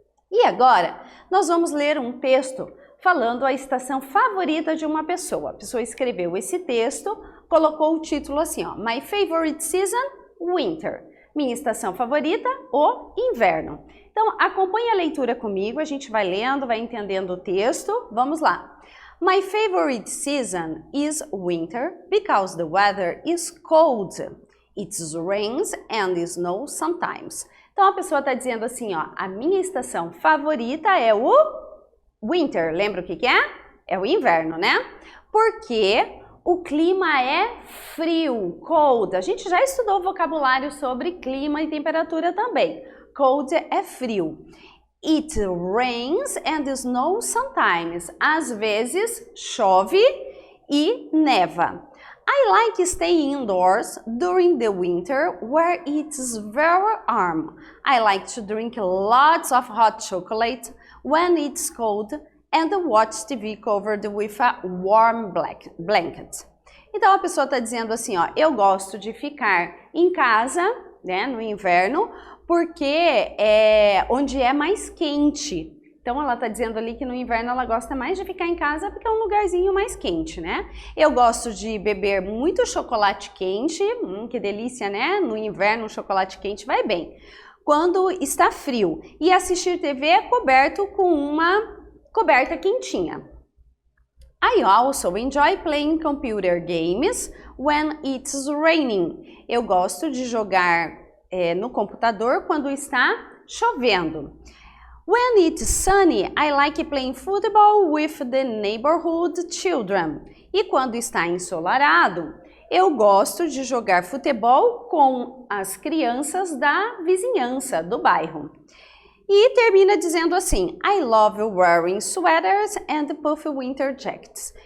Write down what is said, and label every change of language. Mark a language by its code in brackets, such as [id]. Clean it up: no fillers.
[pt] E agora, nós vamos ler um texto falando a estação favorita de uma pessoa. A pessoa escreveu esse texto, colocou o título assim, ó, [en] My favorite season, winter. [pt] Minha estação favorita, o inverno. Então, acompanhe a leitura comigo, a gente vai lendo, vai entendendo o texto. Vamos lá. [en] My favorite season is winter because the weather is cold. It rains and snows sometimes. [pt] Então, a pessoa está dizendo assim, ó, a minha estação favorita é o winter. Lembra o que é? É o inverno, né? Porque o clima é frio, cold. A gente já estudou vocabulário sobre clima e temperatura também. Cold é frio. [en] It rains and snows sometimes. [pt] Às vezes chove e neva. [en] I like staying indoors during the winter where it's very warm. I like to drink lots of hot chocolate when it's cold and watch TV covered with a warm blanket. [pt] Então a pessoa está dizendo assim, ó, eu gosto de ficar em casa, né, no inverno, porque é onde é mais quente. Então ela está dizendo ali que no inverno ela gosta mais de ficar em casa porque é um lugarzinho mais quente, né? Eu gosto de beber muito chocolate quente, que delícia, né? No inverno o chocolate quente vai bem. Quando está frio. E assistir TV coberto com uma coberta quentinha. [en] I also enjoy playing computer games when it's raining. [pt] Eu gosto de jogar no computador quando está chovendo. [en] When it's sunny, I like playing football with the neighborhood children. [pt] E quando está ensolarado, eu gosto de jogar futebol com as crianças da vizinhança, do bairro. E termina dizendo assim, [en] I love wearing sweaters and puffy winter jackets.